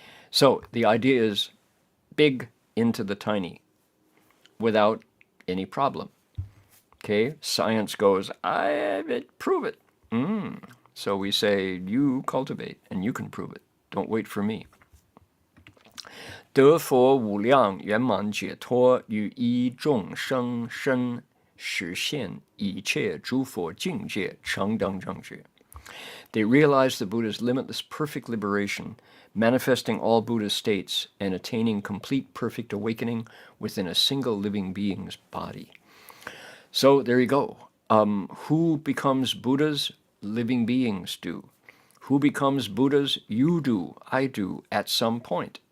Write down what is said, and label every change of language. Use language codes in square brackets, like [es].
[en] So the idea is big into the tiny without any problem. Okay, science goes, prove it. So we say, you cultivate and you can prove it. Don't wait for me. [zh] 得佛无量圆满解脱，于一众生身实现一切诸佛境界，成等正觉。 [en] They realize the Buddha's limitless perfect liberation, manifesting all Buddha's states and attaining complete perfect awakening within a single living being's body. So there you go. Who becomes Buddhas? Living beings do. Who becomes Buddhas? You do, I do, at some point.